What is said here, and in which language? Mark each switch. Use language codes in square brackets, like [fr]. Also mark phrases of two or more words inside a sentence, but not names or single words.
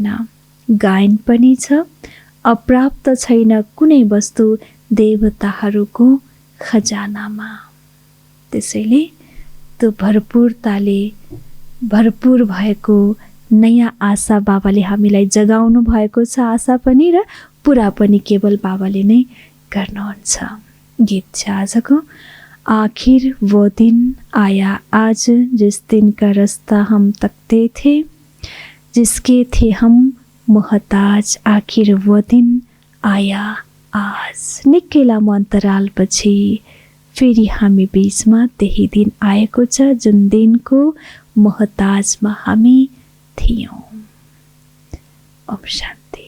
[ne] गायन पनि छ, अप्राप्त छैन कुनै वस्तु देवताहरूको खजानामा। त्यसैले त्यो भरपूरताले भरपूर भएको नयाँ आशा बाबाले हामीलाई जगाउनु भएको छ। आशा पनि र पुरा पनि केवल बाबाले नै गर्नुहुन्छ। गीत छ आजको। [hi] आखिर वो दिन आया आज जिस दिन का रास्ता हम तकते थे, जिसके थे हम मोहताज। आखिर वो दिन आया आज। [ne] निकै लामो अन्तरालपछि फेरि हामी बीचमा त्यही दिन आएको छ जुन दिनको मोहताजमा हामी थियौँ। ओम शान्ति।